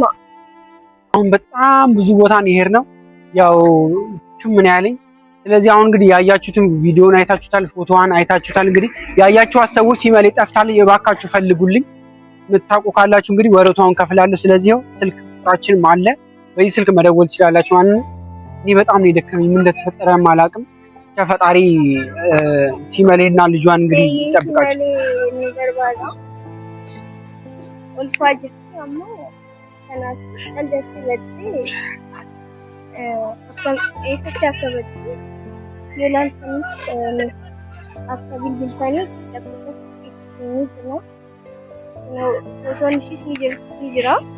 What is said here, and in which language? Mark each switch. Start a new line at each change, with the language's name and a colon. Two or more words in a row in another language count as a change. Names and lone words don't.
Amharic: አሁን በጣም ብዙ ቦታ ነው የሄድነው ያው ምን ያለኝ ስለዚህ አሁን እንግዲህ ያያችሁትን ቪዲዮን አይታችሁታል ፎቶዋን አይታችሁታል እንግዲህ ያያችኋት ሰዎች ሲመሌ ጠፍታል የባካችሁ ፈልጉልኝ የምታውቁ ካላችሁ እንግዲህ ወረታውን ከፍላለሁ ስለዚህ ስልክ ቁጥራችንም አለ በዚህ ስልክ መደወል ትችላላችሁ ማለት ነው እኔ በጣም ነው የደከመኝ ምን እንደተፈጠረ ማላቅም ከፈጣሪ ሲመሌና ልጇን እንግዲህ ይጠብቃችሁ
Oromo: ulfaa jirti ammoo kanaaf daldalti badde eessatti akka badde yoo ilaaltanis akka bilbiltanii lakkoofsa ni jira. Fotoon ishiis ni jira.